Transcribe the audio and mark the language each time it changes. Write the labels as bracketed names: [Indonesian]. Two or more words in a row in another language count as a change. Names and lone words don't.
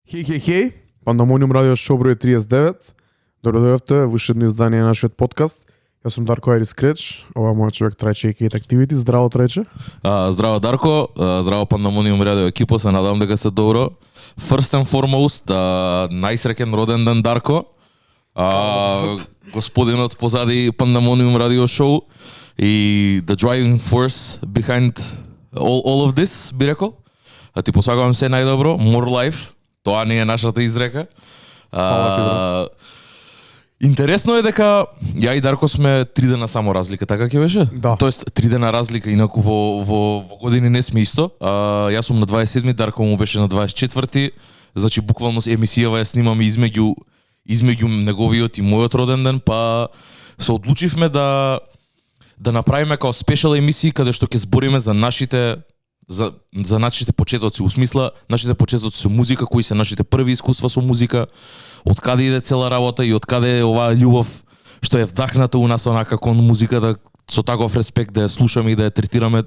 [Macedonian] Хей, Пандамониум радио шоу број 39. Добродојавте во уште едно издание на нашиот подкаст. Јас сум Дарко Айрис Креч, ова е мојот човек Трајче и Кейт Activity. Здраво, Трајче. Здраво, Дарко, здраво Пандамониум радио екипа, се надевам дека сте добро. [English] First and foremost, [Macedonian] најсреќен роден ден, Дарко. Господинот позади Пандамониум радио шоу и [English] the driving force behind all of this, [Macedonian] би рекол. Ти посакувам се најдобро, [English] more life. [Macedonian] Тоа не е нашата изрека. Интересно е дека ја и Дарко сме 3 дена само разлика, така ќе беше? Да. Тоест 3 дена разлика, инаку во години не сме исто. Јас сум на 27, Дарко му беше на 24. Значи буквално емисијава ја снимаме измеѓу неговиот и мојот роден ден, па се одлучивме да направиме као спешал емисии каде што ќе збориме за нашите почетоци, у смисла нашите почетоци со музика, кои се нашите први искуства со музика, од каде иде цела работа и од каде е оваа љубов што е вдахната у нас онака кон музиката, со таков респект да ја слушаме и да ја третираме.